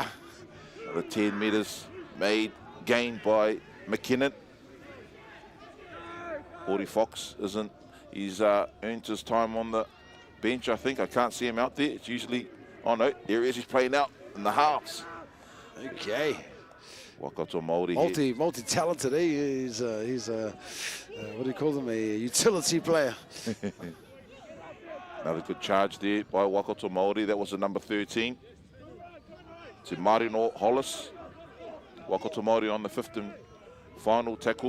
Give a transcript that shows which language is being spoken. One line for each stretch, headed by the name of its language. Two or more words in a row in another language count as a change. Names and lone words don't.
English: The 10 metres made, gained by McKinnon. Hori Fox isn't. He's earned his time on the bench, I think. I can't see him out there. It's usually, oh no, there he is. He's playing out in the halves. Okay. Waikato Māori multi-talented. He's what do you call them? A utility player. Another good charge there by Waikato Māori. That was the number 13. To Marino Hollis. Waikato Māori on the 5th and final tackle.